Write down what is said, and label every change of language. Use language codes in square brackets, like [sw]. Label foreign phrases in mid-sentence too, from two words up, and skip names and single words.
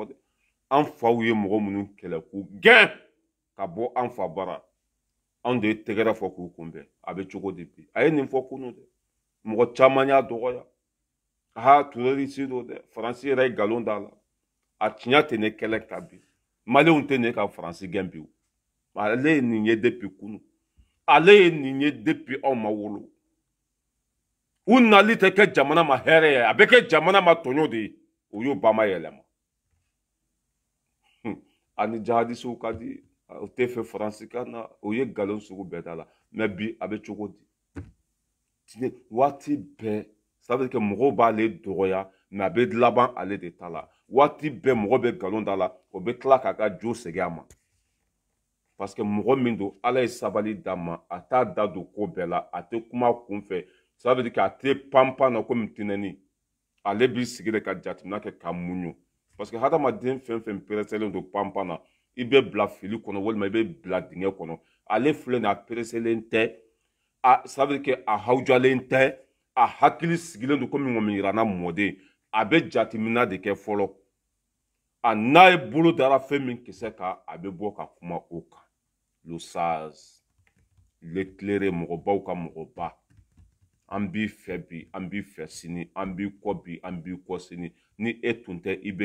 [bm] dɛ an faw ye mɔgɔ minnu kɛlɛ k'u gɛn ka bɔ an fa bara anw de ye tɛgɛrɛ fɔ k'u kunbɛn a bɛ cogo di bi a ye nin fɔ kunu dɛ mɔgɔ caman y'a dɔgɔya terroriste do dɛ faransi yɛrɛ ye nkalon d'a la a tiɲɛ tɛ ne kɛlɛ ka bi maliyɛnw tɛ ne ka faransi gɛn bi ale ye nin ye depuis kunu ale ye nin ye depuis aw ma wolo u nali tɛ kɛ jamana ma hɛrɛ ye a bɛ kɛ jamana ma tɔɲɔ de ye o y'o ba ma yɛlɛma ani jihadisiw ka di o tɛ fɛ faransi ka na o ye nkalon sugu bɛɛ da la mais bi a bɛ cogo di waati bɛɛ [fr] ça veut dire que [bm] mɔgɔw b'ale dɔgɔya mais a bɛ laban ale de ta la waati bɛɛ mɔgɔ bɛ nkalon da la o bɛ tila k'a ka jo segin a ma [fr] parce que [bm] mɔgɔ min don ala ye sabali d'a ma a t'a da don ko bɛɛ la a tɛ kuma kun fɛ [fr] ça veut dire que [bm] a tɛ panpan na komi tinɛni ale b'i sigi de ka jateminɛ kɛ ka muɲu [fr] parce que [bm] hadamaden fɛn fɛn pereselen don panpan na i bɛ bila fili kɔnɔ walima i bɛ bila dingɛ kɔnɔ ale filɛ nin a pereselen tɛ [fr] ça veut dire que [bm] a hawujalen tɛ a hakili sigilen don komi ŋɔmi yiranna mɔden a bɛ jateminɛ de kɛ fɔlɔ a n'a ye bolo dara fɛn min kisɛ kan a bɛ bɔ ka kuma o kan [fr] le sage l'éclairé [bm] mɔgɔbaw ka mɔgɔba an b'i fɛ bi an b'i fɛ sini an b'i kɔ bi an b'i kɔ sini ni e tun tɛ i